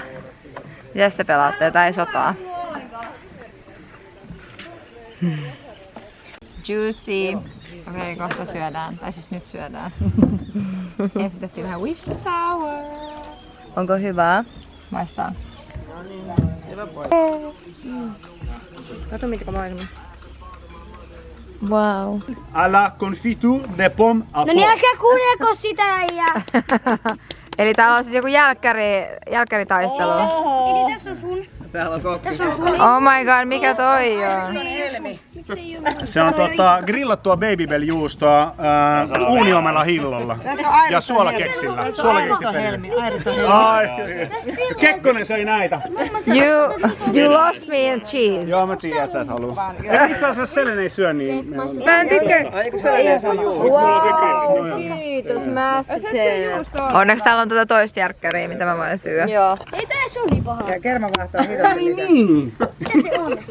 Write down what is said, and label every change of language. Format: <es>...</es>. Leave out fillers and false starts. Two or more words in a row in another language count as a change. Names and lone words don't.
<fi>Mitä te pelaatte? Jotain sotaa. Juicy. Okei, kohta syödään. Tai siis nyt syödään. Ensin tehtiin vähän</fi> <en>whisky sour.</en> <fi>Onko hyvää? Maistaa. Kato mitkä maailma. Wow.</fi> <fr>À la confiture de pommes à</fr> <fi>No</fi> <fr>fond.</fr> <fi>niin, älkää kuunnelko sitä ja... Eli täällä on siis joku jälkkäritaistelu. Eli tässä on sun. Täällä on kokki.</fi> <en>Oh my god,</en> <fi>mikä toi on? Se on grillattua babybell-juustoa uuniomella hillolla ja suolakeksillä. Suolakeksipelillä. Ai, Kekkonen söi näitä.</fi> <en>You lost me in cheese.</en> <fi>Joo, mä tiedän, että sä et halua. Itse asiassa Selene ei syö, niin me on... Mä en tykkää. Ai kun Selene se on juuri. Mulla on se grilli, se on Kiitos, Master Chef. Onneksi täällä on tätä toista järkkäriä, mitä mä voin syödä. Joo. Ei tässä on niin paha. Ja kermavahto on hitosti lisää. Mitä se on?</fi>